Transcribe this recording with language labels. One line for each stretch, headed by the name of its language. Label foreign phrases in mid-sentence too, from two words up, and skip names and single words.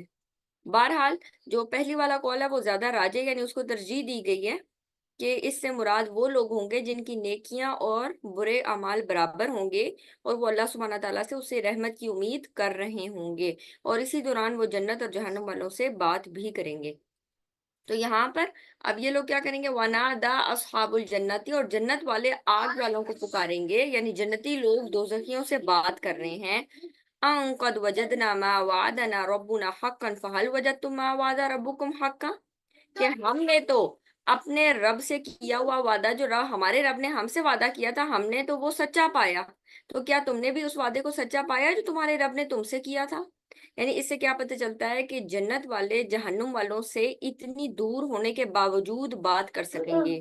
Urdu: بہرحال جو پہلی والا قول ہے وہ زیادہ راجح، یعنی اس کو ترجیح دی گئی ہے کہ اس سے مراد وہ لوگ ہوں گے جن کی نیکیاں اور برے اعمال برابر ہوں گے، اور وہ اللہ سبحانہ و تعالیٰ سے اس سے رحمت کی امید کر رہے ہوں گے، اور اسی دوران وہ جنت اور جہنم والوں سے بات بھی کریں گے. تو یہاں پر اب یہ لوگ کیا کریں گے,
Arabic: ونادى أصحاب الجنة,
Urdu: اور جنت والے آگ والوں کو پکاریں گے، یعنی جنتی لوگ دوزخیوں سے بات کر رہے ہیں.
Arabic: أن قد وجدنا ما وعدنا ربنا حقا فهل وجدتم ما وعد ربكم حقا,
Urdu: کہ ہم نے تو اپنے رب سے کیا ہوا وعدہ، جو ہمارے رب نے ہم سے وعدہ کیا تھا، ہم نے تو وہ سچا پایا. تو کیا تم نے بھی اس وعدے کو سچا پایا جو تمہارے رب نے تم سے کیا تھا? یعنی اس سے کیا پتا چلتا ہے کہ جنت والے جہنم والوں سے اتنی دور ہونے کے باوجود بات کر سکیں گے.